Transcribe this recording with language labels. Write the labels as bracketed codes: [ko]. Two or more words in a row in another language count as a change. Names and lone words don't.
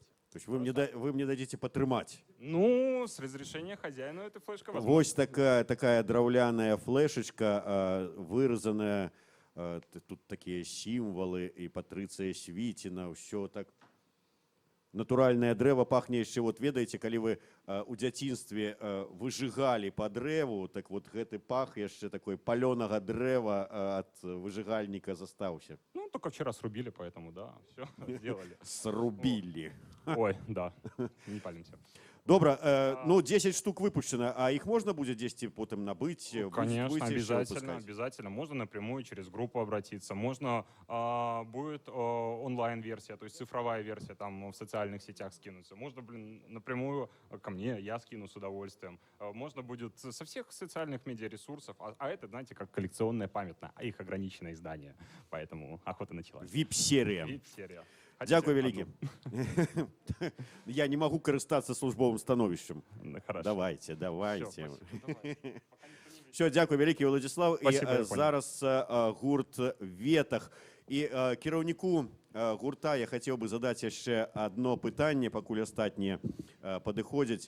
[ru] То есть вы мне дадите потрымать? Ну, с разрешения хозяина эта флешка возможна. Вот такая драўляная флешечка, выразанная, тут такие символы, и Патрыцыя Свіціна, все так. [be] Натуральное дрэва пахне яшчэ, вот ведаеце, калі вы у дзяцінстве выжыгалі по дрэву, так вот гэты пах яшчэ такой палёнага дрэва от выжигальника застаўся. Ну, [ru] только вчера срубили, поэтому, да, все сделали. Срубили. Ой, да, не палимся. Добра, 10 штук выпущено, а их можно будет 10 потом набыть? Конечно, обязательно. Можно напрямую через группу обратиться, можно будет онлайн-версия, то есть цифровая версия, там в социальных сетях скинуться. Можно, напрямую ко мне, я скину с удовольствием. Можно будет со всех социальных медиаресурсов, а это, знаете, как коллекционная памятная, а их ограниченное издание, поэтому охота началась. Вип-серия. Вип-серия. [be] Дякую вялікі. Я не могу карыстацца службовым становішчам. [ru] Давайте. [be] Все, дякую вялікі, Владзіслаў. І зараз гурт «Ветах». І кіраўніку гурта я хацеў бы задаць яшчэ одно пытанне, пакуль астатнія падыходзяць.